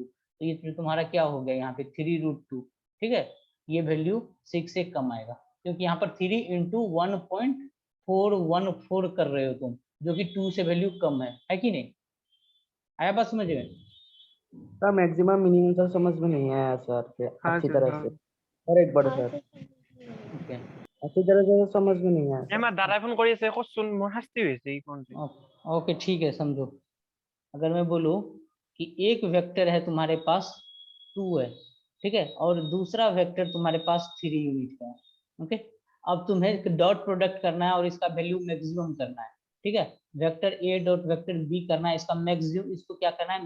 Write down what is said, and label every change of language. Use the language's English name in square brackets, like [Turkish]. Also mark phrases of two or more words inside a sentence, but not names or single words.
[Hindi] तो ये तुम्हारा क्या हो गया यहाँ पे 3√2। ठीक है, ये वैल्यू 6 से कम आएगा, क्योंकि यहाँ पर 3 into 1.414 कर रहे हो तुम, जो कि 2 से वैल्यू कम है कि नहीं? आया बात समझ में? सर [English] maximum minimum [Hindi] सर समझ में नहीं आया सर के हाँ अच्छी सर, तरह हाँ। से। और एक बार सर ओके अच्छी तरह से समझ में नहीं आया [Assamese] আমাৰ দাদাই ফোন কৰি আছে, কচোন মোৰ শাস্তি হৈছে এই ফোনটো। [Hindi] ओके ठीक है, समझो। अगर मैं बोलूं कि एक वेक्टर है तुम्हारे पास 2 है, ठीक है, और दूसरा वेक्टर तुम्हारे पास 3 यूनिट का है। ओके, अब तुम्हें [English] dot product [Hindi] करना है और इसका [English] value maximum [Hindi] करना है। ठीक है, [English] vector A dot vector B [Hindi] करना है, इसका मैक्सिमम, इसको क्या करना है?